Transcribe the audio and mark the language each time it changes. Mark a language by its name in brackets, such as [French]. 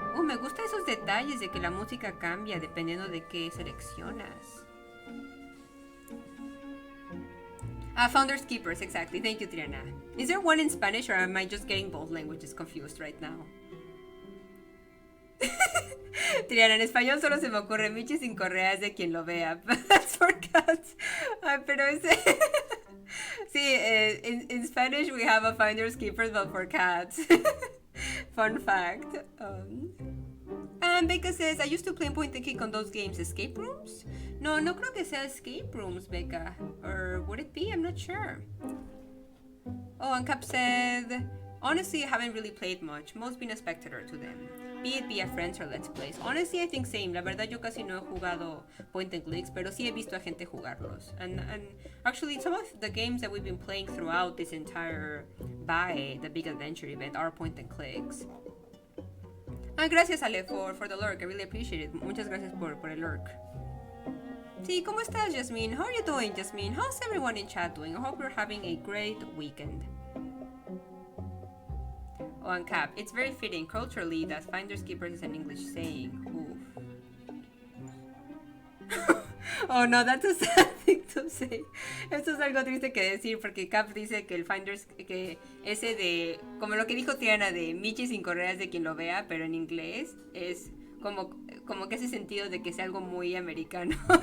[Spanish] Me gustan esos detalles de que la música cambia dependiendo de qué seleccionas. [English] Founders Keepers, exactly. Thank you, Triana. Is there one in Spanish or am I just getting both languages confused right now? [Spanish] Triana, en español solo se me ocurre Michi sin correas de quien lo vea. [English] That's for cats. [Spanish] Pero ese... Sí, [English] in Spanish we have a Finders Keepers, but for cats. Fun fact. And Becca says, I used to play point and click on those games. Escape rooms? [Spanish] No creo que sea escape rooms, Becca. [English] Or would it be? I'm not sure. Oh, and Cap said, honestly, I haven't really played much. Most been a spectator to them. Be it via friends or let's plays. Honestly, I think same. [Spanish] La verdad, yo casi no he jugado point and clicks, pero sí he visto a gente jugarlos. [English] And actually, some of the games that we've been playing throughout this entire BAE, the Big Adventure event, are point and clicks. [Spanish] Gracias, [English] Ale, for the lurk. I really appreciate it. [Spanish] Muchas gracias por el lurk. Sí, ¿cómo estás, Jasmine? [English] How are you doing, Jasmine? How's everyone in chat doing? I hope you're having a great weekend. Oh, and Cap, it's very fitting culturally that Finders Keepers is an English saying. Oof. Oh no, that's a sad thing to say. [Spanish] Esto es algo triste que decir porque Cap dice que el Finders, que ese de, como lo que dijo Tiana de Michi sin correas de quien lo vea, pero en inglés es como que hace sentido de que sea algo muy americano.